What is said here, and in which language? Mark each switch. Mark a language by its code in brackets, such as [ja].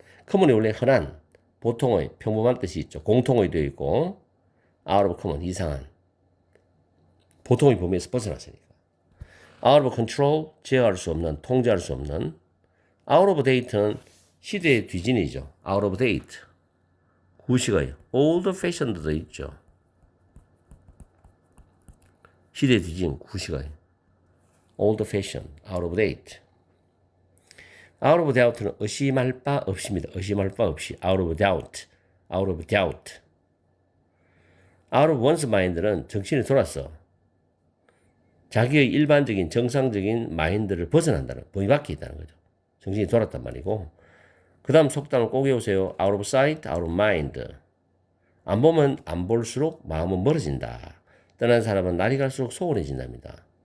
[ko] common이 원래 흔한, 보통의, 평범한 뜻이 있죠. 공통의 되어 있고 out of common, 이상한. 보통의 범위에서 벗어났으니까. [en] out of control, [ko] 제어할 수 없는, 통제할 수 없는. [en] out of date는 [ko] 시대의 뒤진이죠. [en] out of date. [ko] 구식의 old fashioned도 있죠. 시대 뒤진 구식의 [en] old fashion, out of date. out of doubt [ko] 는 의심할 바 없습니다. 의심할 바 없이 [en] out of doubt, out of doubt. out of one's mind는 [ko] 정신이 돌았어. 자기의 일반적인 정상적인 마인드를 벗어난다는 범위 밖에 있다는 거죠. 정신이 돌았단 말이고. 그 다음 속담을 꼭 외우세요. [en] out of sight, out of mind. [ko] 안 보면 안 볼수록 마음은 멀어진다. 떠난 사람은 날이 갈수록 소원해진답니다.